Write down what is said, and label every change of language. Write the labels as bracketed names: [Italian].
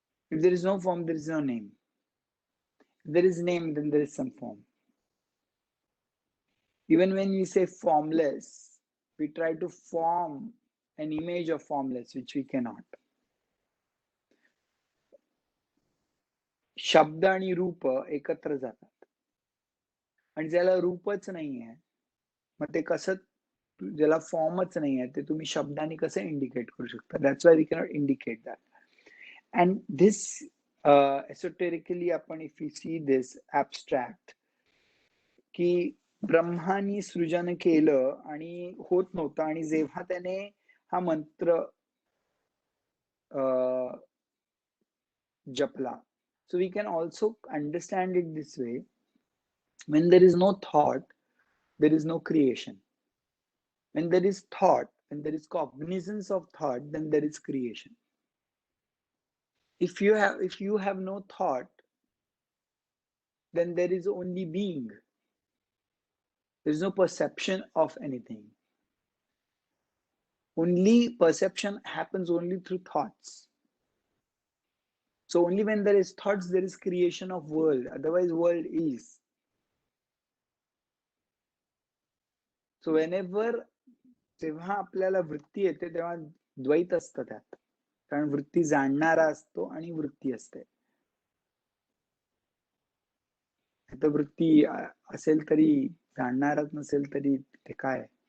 [English] If there is no form, there is no name. If there is name, then there is some form. Even when we say formless, we try to form an image of formless, which we cannot. [Marathi] शब्द आणि रूप एकत्र जातात, आणि ज्याला रूपच नाहीये, मग ते कसं, ज्याला फॉर्मच नाहीये, ते तुम्ही शब्दाने कसं इंडिकेट करू शकता? [English] That's why we cannot indicate that. And this esoterically आपण if you see this abstract, [Marathi] की ब्रह्मानी सृजन केलं आणि होत नव्हतं, आणि जेव्हा त्याने हा मंत्र जपला, [English] so we can also understand it this way: when there is no thought, there is no creation. When there is thought, when there is cognizance of thought, then there is creation. If you have no thought, then there is only being. There is no perception of anything. Only perception happens only through thoughts. So only when there is thoughts, there is creation of world. Otherwise, world is. So whenever [Marathi] जेव्हा आपल्याला वृत्ती येते तेव्हा द्वैत असतं त्यात, कारण वृत्ती जाणणारा असतो आणि वृत्ती असते. आता वृत्ती असेल तरी जाणणारच नसेल तरी ते काय?